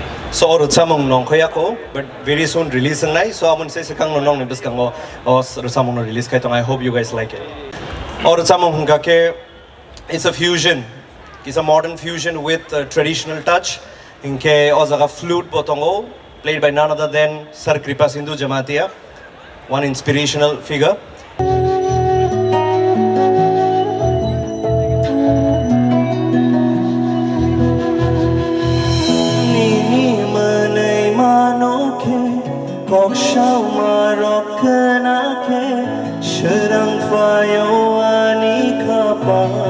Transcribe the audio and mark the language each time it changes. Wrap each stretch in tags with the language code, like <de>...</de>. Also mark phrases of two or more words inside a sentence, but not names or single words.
<trp>So or samong nong khoya ko,</trp> <en>but very soon release</en> <trp>ang nai. So amon say sekang nong ni bas kango or samong no release kay tong.</trp> <en>I hope you guys like it.</en> <trp>Or samong hungka ke,</trp> <en>it's a fusion. It's a modern fusion with traditional touch.</en> <trp>Inke ozaga flute botongo,</trp> <en>played by none other than Sir Kripa Sindhu Jamatia, one inspirational figure.</en> <trp>Kok shau marok kenake Sherang fayo ani kapa</trp>